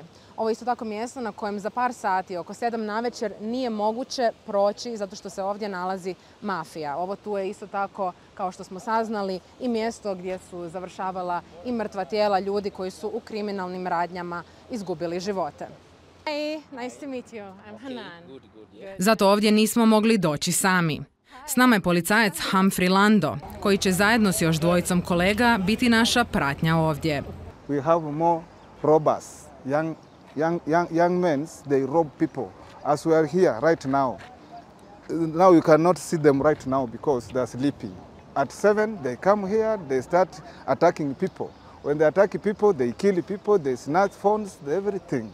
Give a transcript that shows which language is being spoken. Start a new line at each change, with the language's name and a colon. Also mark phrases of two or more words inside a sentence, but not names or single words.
Croatian: Ovo je isto tako mjesto na kojem za par sati, oko 7 navečer, nije moguće proći zato što se ovdje nalazi mafija. Ovo tu je isto tako, kao što smo saznali, i mjesto gdje su završavala i mrtva tijela ljudi koji su u kriminalnim radnjama izgubili živote.
English: Hey, nice to meet you. I'm Hanan.
Croatian: Zato ovdje nismo mogli doći sami. S nama je policajac Humphrey Lando, koji će zajedno s još dvojicom kolega biti naša pratnja ovdje.
English: We have more robbers, young men, they rob people. As we are here right now, now you cannot see them right now because they are sleeping. At 7, they come here, they start attacking people. When they attack people, they kill people, they snatch phones, everything.